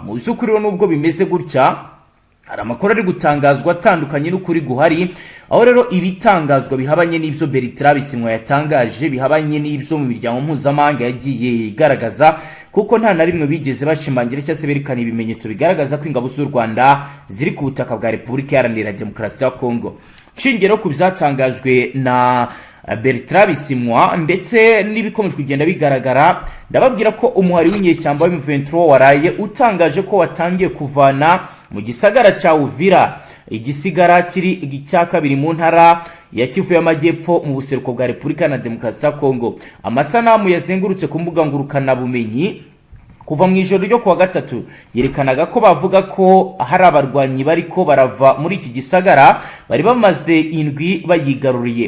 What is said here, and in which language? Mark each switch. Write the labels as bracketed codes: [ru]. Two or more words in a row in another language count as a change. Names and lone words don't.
[rw] Mu by'ukuri rero nubwo bimeze gutya, hari amakuru ari gutangazwa atandukanye n'ukuri guhari, aho rero ibitangazwa bihabanye n'ibyo Byabaye yatangaje, bihabanye n'ibyo mu miryango mpuzamahanga yagiye igaragaza, kuko nta na rimwe bigeze bashimangira cyangwa se berekana ibimenyetso bigaragaza ko ingabo z'u Rwanda ziri ku butaka bwa Repubulika Iharanira Demokarasi ya Kongo. [rn] Shingiro ku byatangajwe na Byabaye ndetse n'ibikomeje kugenda bigaragara, ndababwira ko umuhari w'inyeshyamba wa M23 waraye utangaje ko watangiye kuvana mu gisagara cha Uvira igisigara kiri cya kabiri mu ntara ya Kivu y'Amajyepfo mu buseruko bwa Repubulika na Demokarasi ya Kongo. Amasanamu yazengurutse ku mbuga ngurukana bumenyi kuva mu ijoro ryo kuwa gatatu yerekanaga ko bavuga ko hari abarwanyi bariko barava muri iki gisagara bari bamaze indwi bayigaruriye.